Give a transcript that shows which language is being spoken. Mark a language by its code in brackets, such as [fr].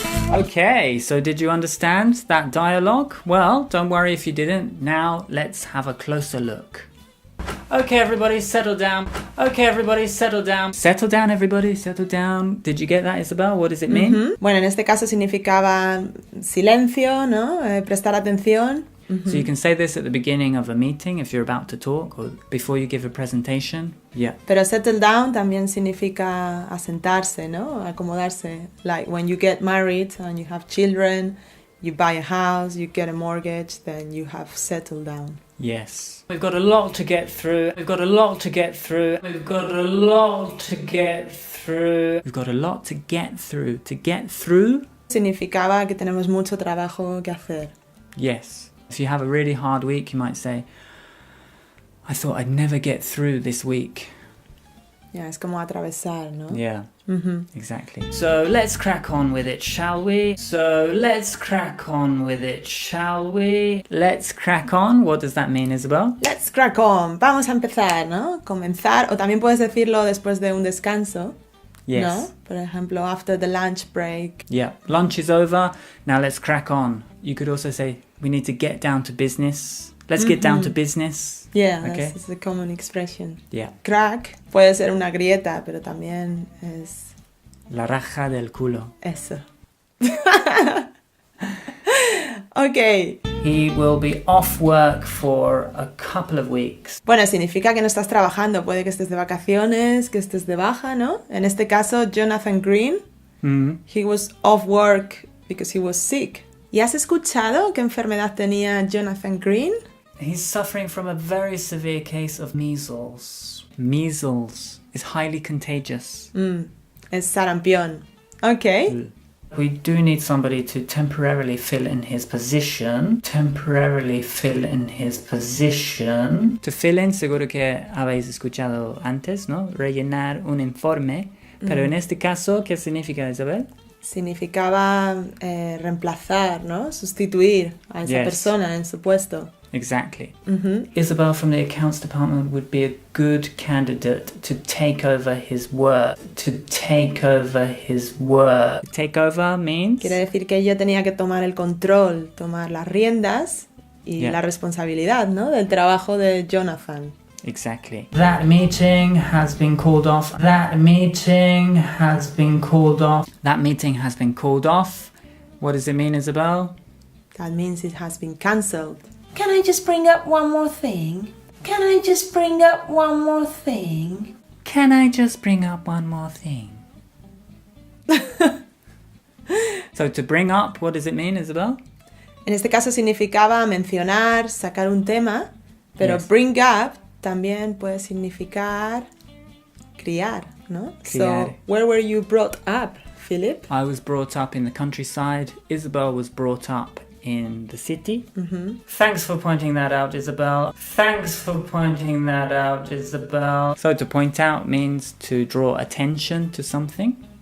[en] Okay, so did you understand that dialogue? Well, don't worry if you didn't. Now let's have a closer look. Okay, everybody, settle down. Okay, everybody, settle down. Settle down, everybody, settle down. Did you get that, Isabel? What does it mean? [es] Bueno, en este caso significaba silencio, ¿no? Prestar atención. [en] So you can say this at the beginning of a meeting if you're about to talk or before you give a presentation. Yeah. [es] Pero settle down también significa asentarse, ¿no? Acomodarse. [en] Like when you get married and you have children, you buy a house, you get a mortgage, then you have settled down. Yes. We've got a lot to get through. We've got a lot to get through. We've got a lot to get through. We've got a lot to get through. To get through? [es] Significaba que tenemos mucho trabajo que hacer. [en] Yes. If you have a really hard week, you might say, I thought I'd never get through this week. [es] Yeah, es como atravesar, ¿no? [en] Yeah, exactly. So let's crack on with it, shall we? So let's crack on with it, shall we? Let's crack on. What does that mean, Isabel? Let's crack on. [es] Vamos a empezar, ¿no? Comenzar. O también puedes decirlo después de un descanso. [en] Yes. [es] ¿No? Por ejemplo, [en] after the lunch break. Yeah, lunch is over. Now let's crack on. You could also say, we need to get down to business. Let's get down to business. Yeah, okay? that's a common expression. Yeah. [es] Crack puede ser una grieta, pero también es... La raja del culo. Eso. [en] Okay. He will be off work for a couple of weeks. [es] Bueno, significa que no estás trabajando. Puede que estés de vacaciones, que estés de baja, ¿no? En este caso, [en] Jonathan Green, he was off work because he was sick. [es] ¿Y has escuchado qué enfermedad tenía Jonathan Green? [en] He's suffering from a very severe case of measles. Measles is highly contagious. [es] Es sarampión. Okay. [en] We do need somebody to temporarily fill in his position. Temporarily fill in his position. To fill in, [es] seguro que habéis escuchado antes, ¿no? Rellenar un informe. Pero en este caso, ¿qué significa, Isabel? Significaba reemplazar, ¿no? Sustituir a esa persona en su puesto. [en] Exactly. Isabel from the accounts department would be a good candidate to take over his work. To take over his work. Take over means? [es] Quiere decir que ella tenía que tomar el control, tomar las riendas y la responsabilidad, ¿no? Del trabajo de Jonathan. [en] Exactly. That meeting has been called off. That meeting has been called off. That meeting has been called off. What does it mean, Isabel? That means it has been cancelled. Can I just bring up one more thing? Can I just bring up one more thing? Can I just bring up one more thing? So to bring up, what does it mean, Isabel? [es] En este caso significaba mencionar, sacar un tema, pero [en] Yes. [es] bring up también puede significar criar, ¿no? Criar. [en] So, where were you brought up, Philip? I was brought up in the countryside. Isabel was brought up in the city. Thanks for pointing that out, Isabel. Thanks for pointing that out, Isabel. So to point out means to draw attention to something.